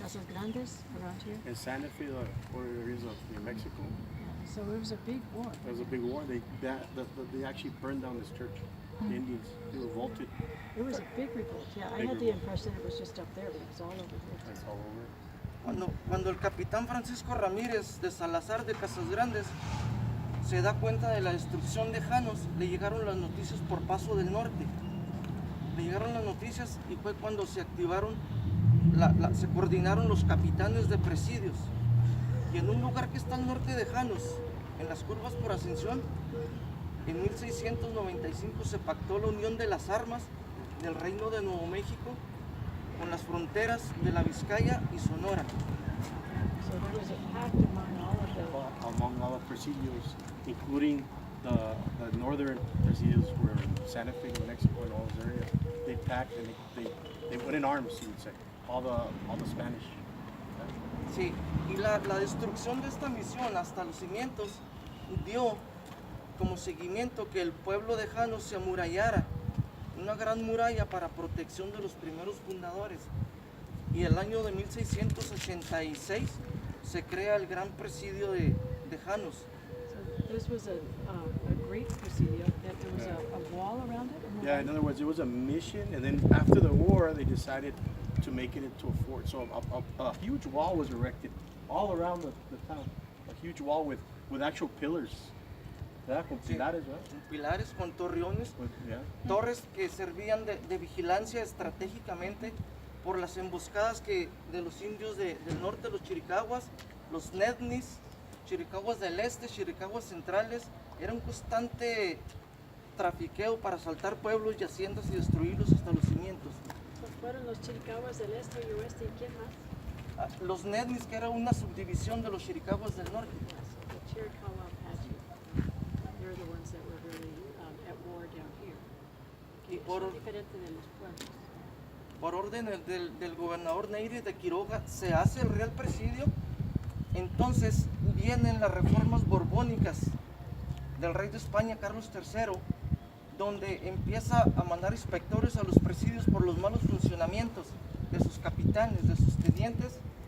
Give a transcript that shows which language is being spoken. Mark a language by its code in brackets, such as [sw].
[en] Casas Grandes, around here. and Santa Fe, the border areas of New Mexico. So it was a big war. There was a big war. They actually burned down this church. The Indians, they revolted. It was a big revolt. Yeah, I Big had the revolt. impression it was just up there, but it was all over here. It's all over. [es] Cuando el capitán Francisco Ramírez de Salazar de Casas Grandes se da cuenta de la destrucción de Janos, le llegaron las noticias por Paso del Norte. Le llegaron las noticias y fue cuando se activaron, se coordinaron los capitanes de presidios. Y en un lugar que está al norte de Janos, en las curvas por Ascensión, en 1695 se pactó la unión de las armas del Reino de Nuevo México con las fronteras de la Vizcaya y Sonora. [en] So there was a pact among all of the Presidios, including the northern presidios were in Santa Fe, New Mexico, and all those areas. They packed and they went in arms, you would say, all the Spanish. [es] Sí, y la destrucción de esta misión hasta los cimientos dio como seguimiento que el pueblo de Janos se amurallara, una gran muralla para protección de los primeros fundadores. Y el año de 1686 se crea el gran presidio de Janos. [en] So this was a great presidio. That there was a wall around it. Yeah, in other words, it was a mission, and then after the war, they decided to make it into a fort. So a huge wall was erected all around the town. A huge wall with actual pillars. Yeah, con [es] Sí, pilares, right? con pilares, con torreones, [en] Yeah. [es] torres que servían de vigilancia estratégicamente por las emboscadas de los indios del norte, los chiricahuas, los nednis, chiricahuas del este, chiricahuas centrales. Era un constante trafiqueo para asaltar pueblos y haciendas y destruirlos hasta los cimientos. So fueron los chiricahuas del este y oeste, ¿y quién más? Los nednis, que era una subdivisión de los chiricahuas del norte. [en] Yes, the Chiricahua Apache. They're the ones that were really at war down here. [es] Y Que por- son diferentes de los pueblos. Por orden del gobernador Neyre de Quiroga se hace el Real Presidio. Entonces vienen las reformas borbónicas del rey de España, Carlos III, donde empieza a mandar inspectores a los presidios por los malos funcionamientos de sus capitanes, de sus tenientes.